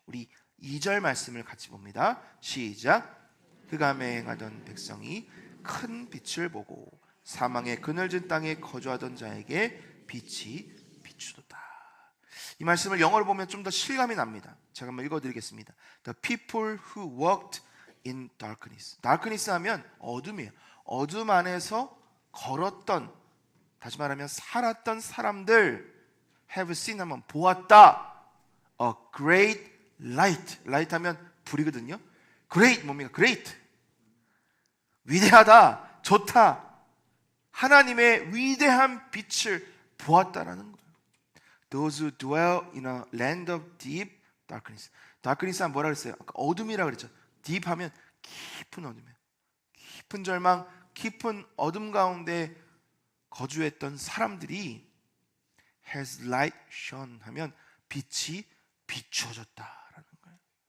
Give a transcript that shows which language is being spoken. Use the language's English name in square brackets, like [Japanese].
[Korean] 우리 2절 말씀을 같이 봅니다. 시작. 흑암에 행하던 백성이 큰 빛을 보고 사망의 그늘진 땅에 거주하던 자에게 빛이 비추도다. 이 말씀을 영어로 보면 좀 더 실감이 납니다. 제가 한번 읽어드리겠습니다. [English] The people who walked in darkness. [Korean] darkness 하면 어둠이에요. 어둠 안에서 걸었던, 다시 말하면 살았던 사람들, [English] have seen [Korean] 하면 보았다. [English] A great light. [Korean] light 하면 불이거든요. great 뭡니까? great. 위대하다, 좋다. 하나님의 위대한 빛을 보았다라는 거예요. [English] Those who dwell in a land of deep darkness. [Korean] darkness 하면 뭐라 그랬어요? 아까 어둠이라고 그랬죠. deep 하면 깊은 어둠이에요. 깊은 절망, 깊은 어둠 가운데 거주했던 사람들이 [English] has light shone [Korean] 하면 빛이 비추어졌다라는 거예요.